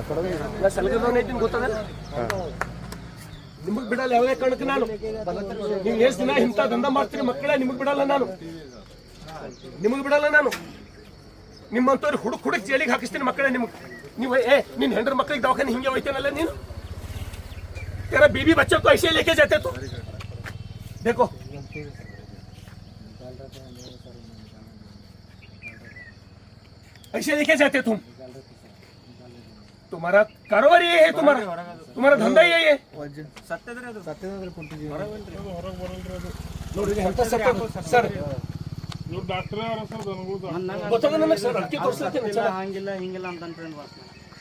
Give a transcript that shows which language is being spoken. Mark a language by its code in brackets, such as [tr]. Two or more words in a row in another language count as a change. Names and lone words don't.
[kn] ನಾ ಸಲಗದವನೇ ಇದ್ದೀನಿ ಗೊತ್ತದ. ನಿಮಗ್ ಬಿಡಲ್ಲ ಯಾವುದೇ ಕಾರಣಕ್ಕೆ ನಾನು. ನೀವು ಎಷ್ಟು ದಿನ ಇಂಥ ದಂಧ ಮಾಡ್ತೀರಿ ಮಕ್ಕಳೇ, ನಿಮಗ್ ಬಿಡಲ್ಲ ನಾನು. ನಿಮಗ್ ಬಿಡಲ್ಲ ನಾನು. ನಿಮ್ಮಂತವ್ರು ಹುಡುಕ್ ಜೈಲಿಗೆ ಹಾಕಿಸ್ತೀನಿ ಮಕ್ಕಳೇ. ನೀವು ನಿನ್ನ ಹೆಂಡ್ರ ಮಕ್ಕಳಿಗೆ ದವಾಖಾನೆ ಹಿಂಗೆ ಹೋಯ್ತೇನಲ್ಲ ನೀನು. [hi] तेरा बीबी बच्चों को ऐसे लेके जाते तू. देखो ऐसे लेके जाते तुम. तुम्हारा कारोबार ये है, तुम्हारा धंधा ये है. [kn] ನೋಡಿ ಅಂತ ಸರ್ ಇವ್ರು ಡಾಕ್ಟರ್ ಅವರ ಸರ್ ಗೊತ್ತಾಗ ನನಗೆ ಸರ್ ಅದಕ್ಕೆ ತೋರಿಸ್ತೀನಿ. ಹಂಗಿಲ್ಲ ಹಿಂಗಿಲ್ಲ ಅಂತ